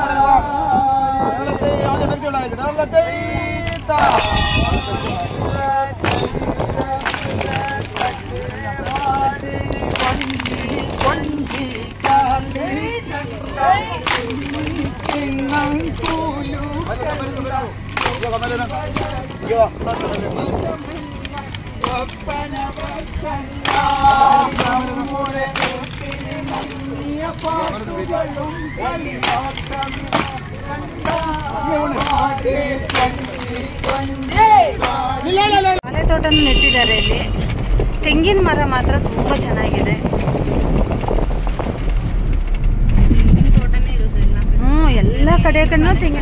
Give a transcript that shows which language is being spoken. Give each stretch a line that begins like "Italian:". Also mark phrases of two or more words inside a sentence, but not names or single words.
Malayalam: കൊഞ്ചി കളി കണ്ട കിണ്ണം കൂലു ഒപ്പനവ കണ്ട നമ്മുടെ കൂട്ടിനിണങ്ങിയ പാട്ടുകളും കളിയാട്ടമിളക്കണ്ട.
Kannada: ಬಾಳೆ ತೋಟನೂ ನೆಟ್ಟಿದ್ದಾರೆ ಇಲ್ಲಿ. ತೆಂಗಿನ ಮರ ಮಾತ್ರ ತುಂಬಾ ಚೆನ್ನಾಗಿದೆ. ಎಲ್ಲ ಕಡೆ ಕಣ್ಣು ತೆಂಗಿನ.